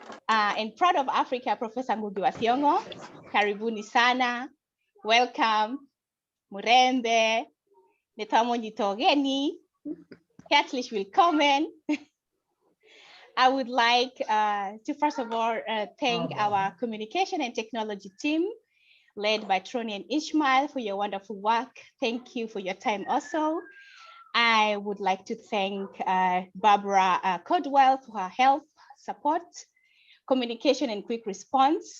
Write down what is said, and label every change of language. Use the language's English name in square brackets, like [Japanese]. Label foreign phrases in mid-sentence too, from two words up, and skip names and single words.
[English] and Proud of Africa, Professor Ngu Thiongo. [Swahili] Karibuni sana. [English] Welcome. Murembe. Netamo Nitogeni. [German] Herzlich willkommen. [English] I would like to first of all thank our communication and technology team led by Troni and Ishmael for your wonderful work. Thank you for your time also. I would like to thank Barbara Codwell for her help, support, communication, and quick response.